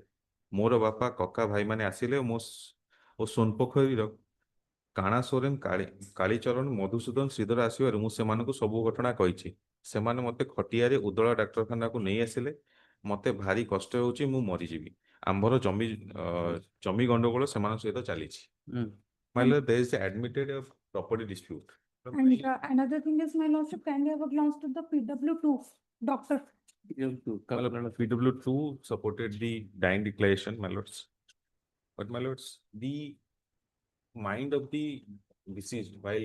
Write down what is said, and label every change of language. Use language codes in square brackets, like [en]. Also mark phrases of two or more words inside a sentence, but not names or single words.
[or] ମୋର ବାପା, କକା, ଭାଇମାନେ ଆସିଲେ ଓ ସୋନପୋଖରୀର କାଣା ସୋରେନ, କାଳିଚରଣ, ମଧୁସୂଦନ, ଶ୍ରୀଧର ଆସିବାରୁ ମୁଁ ସେମାନଙ୍କୁ ସବୁ ଘଟଣା କହିଛି। ସେମାନେ ମୋତେ ଖଟିଆରେ ଉଦଳା ଡାକ୍ତରଖାନାକୁ ନେଇ ଆସିଲେ। ମୋତେ ଭାରି କଷ୍ଟ ହେଉଛି, ମୁଁ ମରିଯିବି। ଆମ୍ଭର ଜମି ଗଣ୍ଡଗୋଳ ସେମାନଙ୍କ ସହିତ ଚାଲିଛି। [en] My lord, there is admitted a property dispute. And another thing is, my lordship, kindly have a glance to the PW2 doctor. PW2 supported the dying declaration, my lords. But my lords, the mind of the deceased while